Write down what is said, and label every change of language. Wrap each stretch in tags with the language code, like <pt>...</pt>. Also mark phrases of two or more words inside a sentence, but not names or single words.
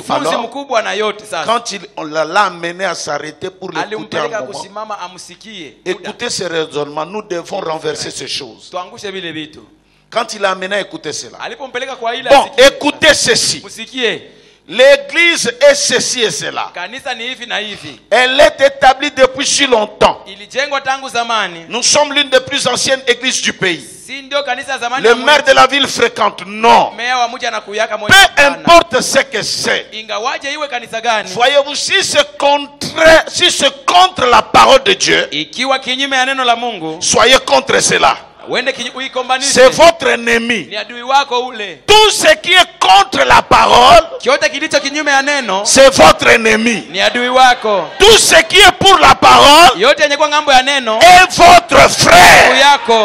<fr>Alors, quand on l'a amené à s'arrêter pour l'écouter un moment, écouter ces raisonnements, nous devons renverser ces choses. Quand il l'a amené à écouter cela, bon, écoutez ceci. L'église est ceci et cela.</fr> <sw>Kanisa ni hivi na hivi.</sw> <fr>Elle est établie depuis si longtemps.</fr> <sw>Ilijengwa tangu zamani.</sw> <fr>Nous sommes l'une des plus anciennes églises du pays.</fr> <sw>Si ndio kanisa zamani.</sw> <fr>Le maire de la ville fréquente. Non.</fr> <sw>Meya wa mji anakuyaka moyo.</sw> <fr>Peu importe ce que c'est.</fr> <sw>Ingawaje iwe kanisa gani.</sw> <fr>Voyez-vous, si c'est contre la parole de Dieu,</fr> <sw>ikiwa kinyume ya neno la Mungu,</sw> <fr>soyez contre cela. C'est votre ennemi. Tout ce qui est contre la parole, c'est votre ennemi. Tout ce qui est pour la parole est votre frère.</fr>